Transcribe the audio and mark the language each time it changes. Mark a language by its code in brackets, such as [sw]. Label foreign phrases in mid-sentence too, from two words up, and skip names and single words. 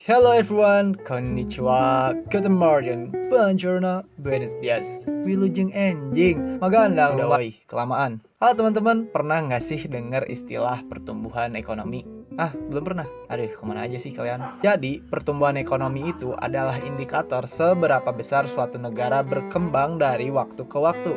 [en] Hello everyone, konnichiwa, [de] guten morgen, buongiorno, [es] buenos dias, [su] wilujeng enjing, [tl] magandang dawai, [de] kelamaan. [id] Halo teman-teman, pernah nggak sih dengar istilah pertumbuhan ekonomi? Belum pernah? Aduh, kemana aja sih kalian? Jadi, pertumbuhan ekonomi itu adalah indikator seberapa besar suatu negara berkembang dari waktu ke waktu.